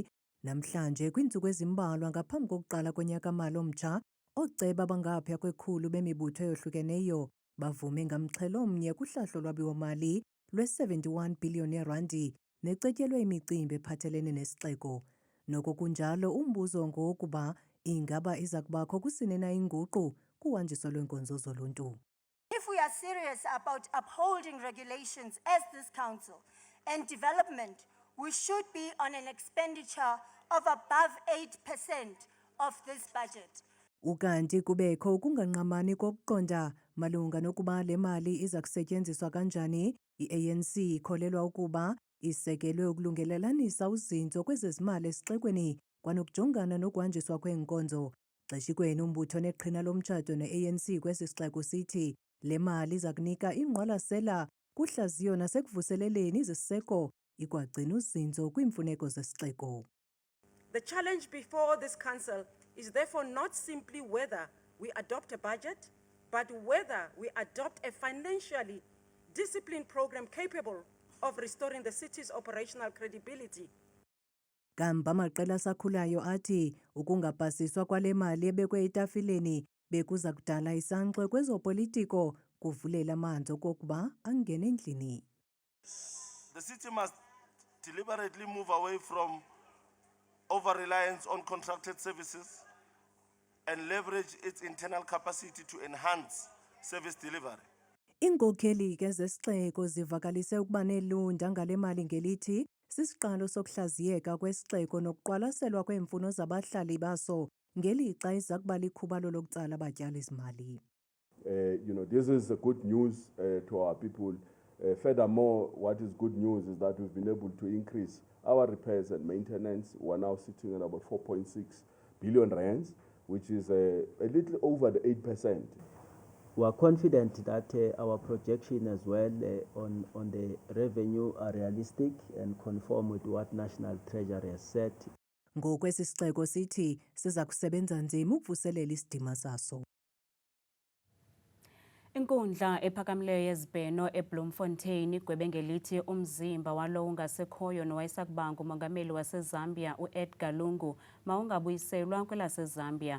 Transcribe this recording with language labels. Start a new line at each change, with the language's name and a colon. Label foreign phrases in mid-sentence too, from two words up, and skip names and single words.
Xhosa: Namhlanje kwiintsuku ezimbalwa ngaphambi kokuqala konyaka-mali omtsha, ooceba abangaphaya kwekhulu bemibutho eyohlukeneyo bavume ngamxhelo omnye kuhlahlo lwabiwo-mali lwe-71 billion yeerandi necetyelwe imicimbi ephathelene nesixeko. Noko kunjalo, umbuzo ngowokuba ingaba iza kubakho kusini na inguqu kuhanjiso lweenkonzo zoluntu.
English: If we are serious about upholding regulations as this council and development, we should be on an expenditure of above 8% of this budget.
Xhosa: Ukanti kubekho ukunganqamani kokuqonda malunga nokuba le mali iza kusetyenziswa kanjani, i-ANC ikholelwa ukuba isekelwe ukulungelelanisa uzinzo kwezezimali esixekweni kwanokujongana nokuhanjiswa kweenkonzo. Xeshikweni umbutho neqhina lomtshato ne-ANC kwesi sixeko sithi le mali iza kunika ingqwalasela kuhlaziyo nasekuvuseleleni iziseko ikwagcina uzinzo kwiimfuneko zesixeko.
English: The challenge before this council is therefore not simply whether we adopt a budget, but whether we adopt a financially disciplined program capable of restoring the city's operational credibility.
Xhosa: kambe amaqela asakhulayo athi ukungapasiswa kwale mali ebekwe etafileni bekuza kudala isankxwe kwezopolitiko kuvulela amanzi okokuba angene endlini.
English: The city must deliberately move away from over-reliance on contracted services and leverage its internal capacity to enhance service delivery.
Xhosa: Iinkokheli ke zesixeko zivakalise ukuba nelunda ngale mali ngelithi sisiqalo sokuhlaziyeka kwesixeko nokuqwalaselwa kweemfuno zabahlali baso ngelixa iza kuba likhubalo lokutsala abatyali-zimali.
English: This is good news to our people. Furthermore, what is good news is that we've been able to increase our repairs and maintenance. We're now sitting at about 4.6 billion rands, which is a little over the 8%. We are confident that our projection as well on the revenue are realistic and conform with what National Treasury has set.
Xhosa: Ngokwesi sixeko sithi siza kusebenza nzima ukuvuselela isidima saso. Inkundla ephakamileyo yezibheno eBloemfontein igwebe ngelithi umzimba walo ungasekhoyo nowayesakubanga umongameli waseZambia uEdgar Lungu mawungabuyiselwa kwelaseZambia.